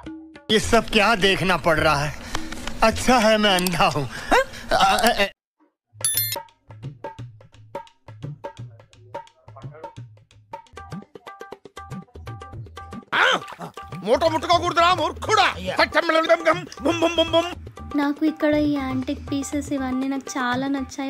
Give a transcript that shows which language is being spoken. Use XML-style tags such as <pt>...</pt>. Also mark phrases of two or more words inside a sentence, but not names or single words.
<hi>ये सब क्या देखना पड़ रहा है? अच्छा है मैं अंधा हूँ.</hi> <te>నాకు ఇక్కడ ఈ</te> <en>antique pieces</en> <te>ఇవన్నీ నాకు చాలా నచ్చాయి.</te>